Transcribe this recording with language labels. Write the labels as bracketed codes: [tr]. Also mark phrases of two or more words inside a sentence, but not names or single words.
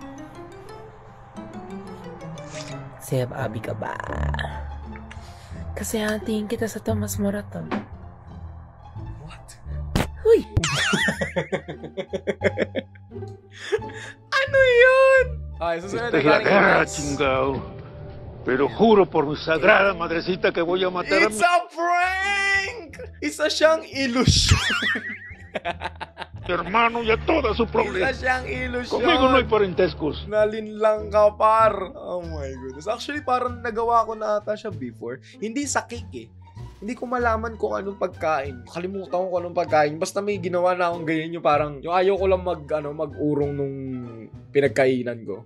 [tl] Seb, abi ka ba? Kasi hatiin kita sa Tomas Morato. [en] What? Huy! [tl] Ano yun? Okay, susunod ay galing kay Max. [es] Pero juro por mi sagrada madrecita que voy a matar a mi... [en] It's a prank! [tl] Isa siyang ilusyon. [es] hermano y a toda su problema. [tl] Isa siyang ilusyon. [es] Conmigo no hay parentescos. [tl] Nalinlang ka, par. [en] Oh my goodness. [tl] Actually, parang nagawa ko na ata siya before. Hindi sa cake eh. Hindi ko malaman kung anong pagkain. Kalimutan ko kung anong pagkain. Basta may ginawa na akong ganyan yung parang... Yung ayaw ko lang mag-urong nung pinagkainan ko.